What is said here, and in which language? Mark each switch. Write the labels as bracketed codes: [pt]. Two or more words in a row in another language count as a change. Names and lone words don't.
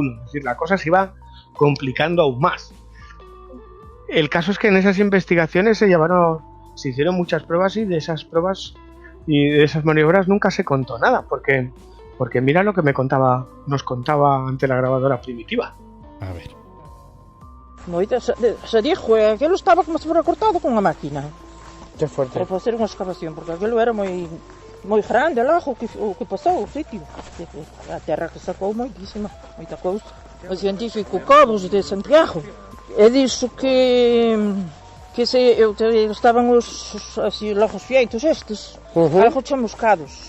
[es] Es decir, la cosa se iba complicando aún más. El caso es que en esas investigaciones se hicieron muchas pruebas, y de esas pruebas y de esas maniobras nunca se contó nada, porque mira lo que nos contaba ante la grabadora Primitiva. A ver. Se dijo, [gl] aquilo estaba como se fora cortado con unha máquina. [es] Que fuerte. [gl] Para facer unha excavación, porque aquilo era moi grande lá o que pasou, o sitio. A terra que sacou moita cousa. O científico Cobos de Santiago, dixo que estaban os fieitos estes, algo chamuscados.